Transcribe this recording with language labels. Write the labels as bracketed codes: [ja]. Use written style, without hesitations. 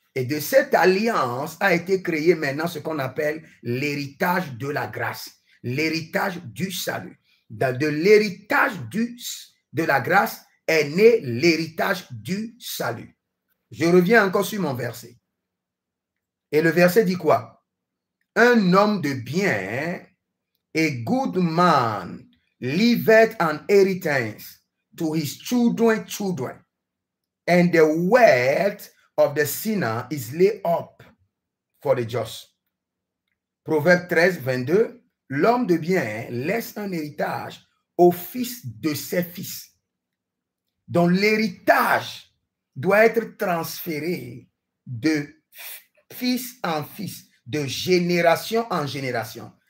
[fr] Et de cette alliance a été créé maintenant ce qu'on appelle l'héritage de la grâce, l'héritage du salut. De l'héritage de la grâce est né l'héritage du salut. Je reviens encore sur mon verset. Et le verset dit quoi? Un homme de bien, [en] a good man, leaveth an inheritance to his children, and the wealth of the sinner is laid up for the just. [fr] Proverbe 13, 22, l'homme de bien laisse un héritage au fils de ses fils. Donc l'héritage doit être transféré de fils en fils, de génération en génération.